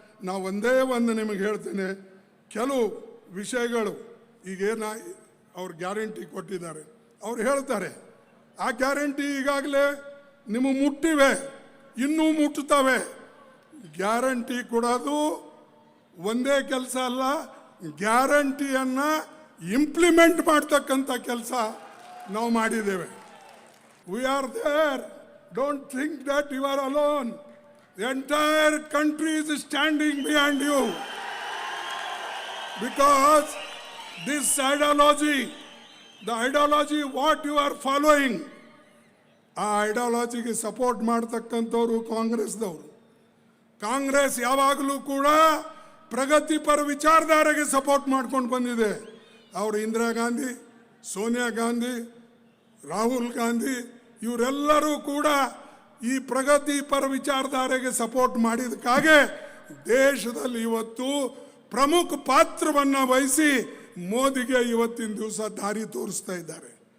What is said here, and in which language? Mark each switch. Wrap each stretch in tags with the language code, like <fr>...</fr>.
<kn>ನಾವು ಒಂದೇ ಒಂದು ನಿಮಗೆ ಹೇಳ್ತೇನೆ, ಕೆಲವು ವಿಷಯಗಳು ಈಗೇನ ಅವ್ರು ಗ್ಯಾರಂಟಿ ಕೊಟ್ಟಿದ್ದಾರೆ, ಅವ್ರು ಹೇಳ್ತಾರೆ ಆ ಗ್ಯಾರಂಟಿ ಈಗಾಗಲೇ ನಿಮಗೆ ಮುಟ್ಟಿವೆ, ಇನ್ನೂ ಮುಟ್ಟುತ್ತವೆ. ಗ್ಯಾರಂಟಿ ಕೊಡೋದು ಒಂದೇ ಕೆಲಸ ಅಲ್ಲ, ಗ್ಯಾರಂಟಿಯನ್ನು ಇಂಪ್ಲಿಮೆಂಟ್ ಮಾಡ್ತಕ್ಕಂಥ ಕೆಲಸ ನಾವು ಮಾಡಿದ್ದೇವೆ.</kn> <en>We are there, don't think that you are alone. The entire country is standing behind you, because this ideology, the ideology what you are following,</en> <kn>ಆ ಐಡಿಯಾಲಜಿಗೆ ಸಪೋರ್ಟ್ ಮಾಡ್ತಕ್ಕಂಥವ್ರು ಕಾಂಗ್ರೆಸ್ದವರು. ಕಾಂಗ್ರೆಸ್ ಯಾವಾಗಲೂ ಕೂಡ ಪ್ರಗತಿಪರ ವಿಚಾರಧಾರೆಗೆ ಸಪೋರ್ಟ್ ಮಾಡ್ಕೊಂಡು ಬಂದಿದೆ. ಅವರು ಇಂದಿರಾ ಗಾಂಧಿ, ಸೋನಿಯಾ ಗಾಂಧಿ, ರಾಹುಲ್ ಗಾಂಧಿ ಇವರೆಲ್ಲರೂ ಕೂಡ ಈ ಪ್ರಗತಿಪರ ವಿಚಾರಧಾರೆಗೆ ಸಪೋರ್ಟ್ ಮಾಡಿದಕ್ಕಾಗೆ ದೇಶದಲ್ಲಿ ಇವತ್ತು ಪ್ರಮುಖ ಪಾತ್ರವನ್ನು ವಹಿಸಿ ಮೋದಿಗೆ ಇವತ್ತಿನ ದಿವಸ ದಾರಿ ತೋರಿಸ್ತಾ ಇದ್ದಾರೆ.</kn>